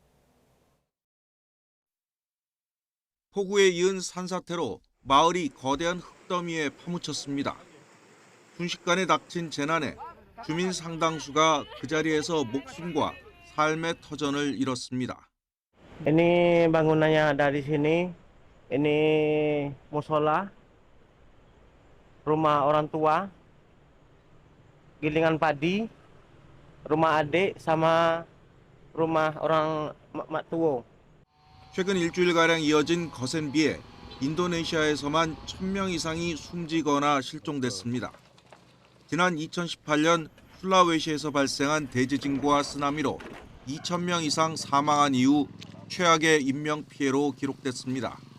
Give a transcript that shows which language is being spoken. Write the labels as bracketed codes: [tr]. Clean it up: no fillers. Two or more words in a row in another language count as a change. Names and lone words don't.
[ko] 폭우에 이은 산사태로 마을이 거대한 흙더미에 파묻혔습니다. 순식간에 닥친 재난에 주민 상당수가 그 자리에서 목숨과 삶의 터전을 잃었습니다. [id] Ini bangunannya ada di sini. Ini musola, rumah orang tua, gilingan padi, rumah adik sama rumah orang mak tuo. [ko] 최근 일주일가량 이어진 거센 비에 인도네시아에서만 1,000명 이상이 숨지거나 실종됐습니다. 지난 2018년 술라웨시에서 발생한 대지진과 쓰나미로 2,000명 이상 사망한 이후 최악의 인명피해로 기록됐습니다.